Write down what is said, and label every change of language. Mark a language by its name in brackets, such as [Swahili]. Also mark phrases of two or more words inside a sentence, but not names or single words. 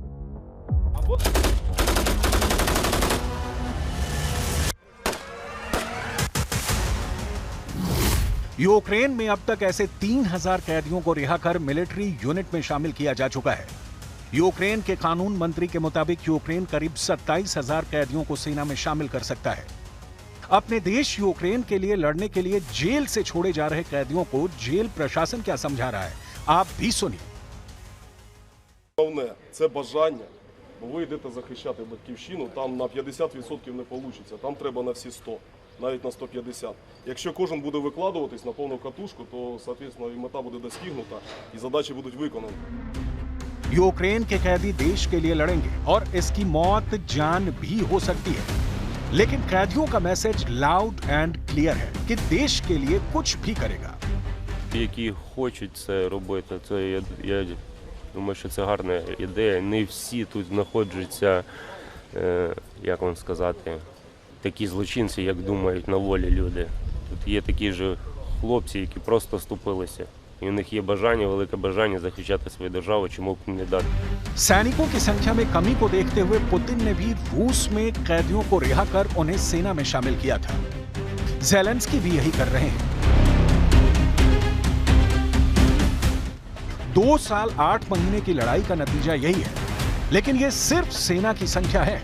[Hindi] यूक्रेन में अब तक ऐसे 3000 कैदियों को रिहा कर [English] military unit [Hindi] में शामिल किया जा चुका है। यूक्रेन के कानून मंत्री के मुताबिक यूक्रेन करीब 27,000 कैदियों को सेना में शामिल कर सकता है। अपने देश यूक्रेन के लिए लड़ने के लिए जेल से छोड़े जा रहे कैदियों को जेल प्रशासन क्या समझा रहा है, आप भी सुनिए। [Ukrainian] Головне – це бажання. Ви йдете захищати батьківщину, там на 50% не вийде, там треба на всі 100, навіть на 150. Якщо кожен буде викладуватись на повну катушку, то, соответственно, і мета буде досягнута, і задачі будуть виконані. [Hindi] यूक्रेन के कैदी देश के लिए लड़ेंगे और इसकी मौत जान भी हो सकती है, लेकिन कैदियों का मैसेज [English] loud and clear [Hindi] है कि देश के लिए कुछ भी करेगा। [Ukrainian] Які хочуть це робити, це я думаю, що це гарна ідея. Не всі тут знаходяться, як вам сказати, такі злочинці, як думають на волі люди. Тут є такі ж хлопці, які просто ступилися. І у них є бажання, велике бажання захищати свою державу, чому б не дати. [Hindi] सैनिकों की संख्या में कमी को देखते हुए पुतिन ने भी रूस में कैदियों को रिहा कर उन्हें सेना में शामिल किया था। ज़ेलेंस्की भी यही कर रहे हैं। 2 साल 8 महीने की लड़ाई का नतीजा यही है, लेकिन यह सिर्फ सेना की संख्या है।